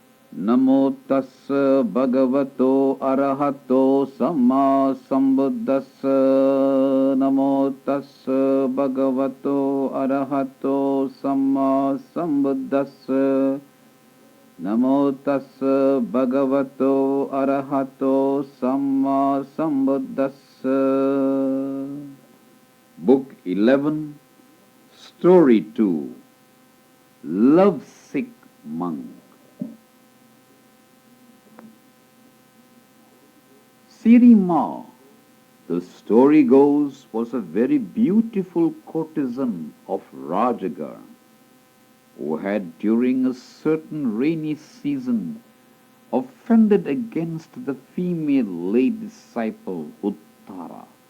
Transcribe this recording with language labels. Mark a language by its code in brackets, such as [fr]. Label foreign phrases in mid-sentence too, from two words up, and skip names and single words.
[pi] Namo tassa bhagavato arahato samma sambuddhassa. Namo tassa bhagavato arahato samma sambuddhassa. Namo tassa bhagavato arahato samma sambuddhassa. [en] Book 11, Story 2, Lovesick Monk. Sirima, the story goes, was a very beautiful courtesan of Rajagar, who had during a certain rainy season offended against the female lay disciple Uttara,